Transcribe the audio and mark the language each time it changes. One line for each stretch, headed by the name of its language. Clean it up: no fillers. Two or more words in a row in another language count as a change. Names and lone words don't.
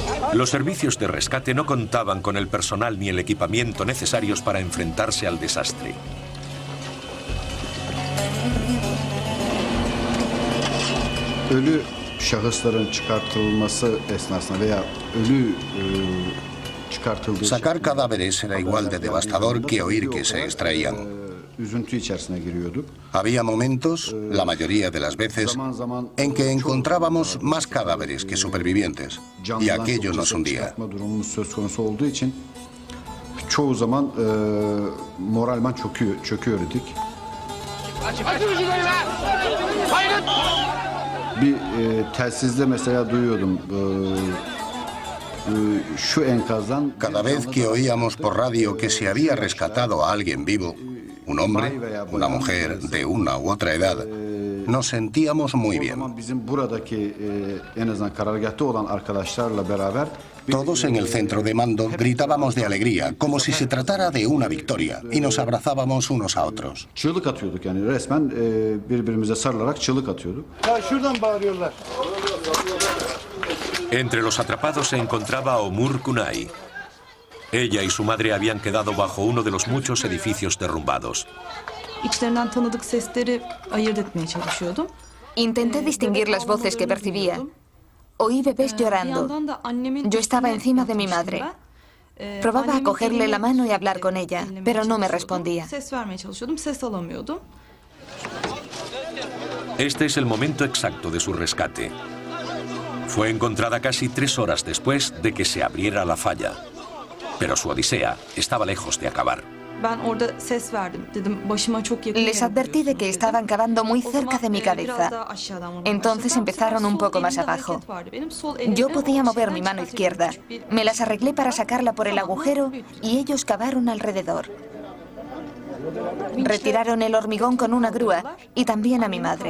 Spanish: Los servicios de rescate no contaban con el personal ni el equipamiento necesarios para enfrentarse al desastre.
Turkish: Ölü şahısların çıkartılması esnasında veya ölü çıkartıldığı
Spanish: Sacar cadáveres era igual de devastador que oír que se extraían.
Turkish: üzüntü içerisine giriyorduk.
Spanish: Había momentos, la mayoría de las veces, en que encontrábamos más cadáveres que supervivientes, y aquello nos hundía.
Turkish: Çıkartma durumumuz söz konusu olduğu için çoğu zaman moralman çöküyorduk. Bir telsizde mesela duyuyordum şu enkazdan.
Spanish: Cada vez que oíamos por radio que se había rescatado a alguien vivo, un hombre, una mujer de una u otra edad, nos sentíamos muy bien.
Turkish: Bizim buradaki en azından karargahta olan arkadaşlarla beraber
Spanish: Todos en el centro de mando gritábamos de alegría, como si se tratara de una victoria, y nos abrazábamos unos a otros.
Turkish: çığlık atıyorduk, yani resmen birbirimize sarılarak çığlık atıyorduk. Ya şuradan bağırıyorlar.
Spanish: Entre los atrapados se encontraba Omur Kunay. Ella y su madre habían quedado bajo uno de los muchos edificios derrumbados.
Turkish: İçlerinden tanıdık sesleri ayırt etmeye çalışıyordum.
Spanish: Intenté distinguir las voces que percibía. Oí bebés llorando. Yo estaba encima de mi madre. Probaba a cogerle la mano y hablar con ella, pero no me respondía.
Turkish: Ses vermeye çalışıyordum, ses alamıyordum.
Spanish: Este es el momento exacto de su rescate. Fue encontrada casi 3 horas después de que se abriera la falla. Pero su odisea estaba lejos de acabar.
Turkish: Ben orada ses verdim. Dedim başıma çok yakın.
Spanish: Les advertí de que estaban cavando muy cerca de mi cabeza. Entonces empezaron un poco más abajo. Yo podía mover mi mano izquierda. Me las arreglé para sacarla por el agujero y ellos cavaron alrededor. Retiraron el hormigón con una grúa y también a mi madre.